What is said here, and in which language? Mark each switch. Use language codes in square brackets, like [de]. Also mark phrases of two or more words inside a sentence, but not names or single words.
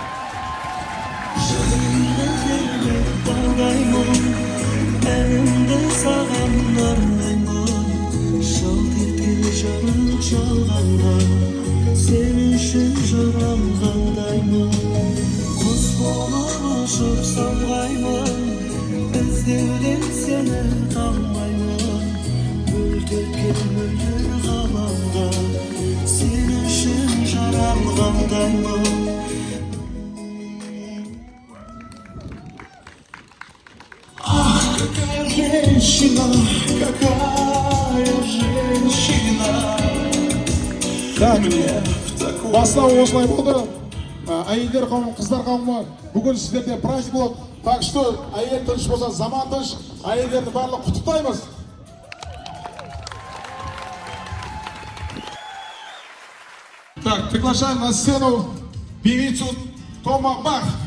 [kk] Sen үшін жаралғандаймын, құс болып ұшып самғаймын, іздеуден сені қалмаймын, мөлдірген мөлдір ғаламда сен үшін жаралғандаймын. [ru] Ах, какая женщина, какая женщина. Так, [kk] бастау осылай болды. Әйелдер қауымы, қыздар қауымы, бүгін сіздерде праздник болады. [ru] Так что, [kk] әйел тыныш болса, заман тыныш, әйелдерді барлық құттықтаймыз. [ru] Так, приглашаем на сцену певицу Тома Бах.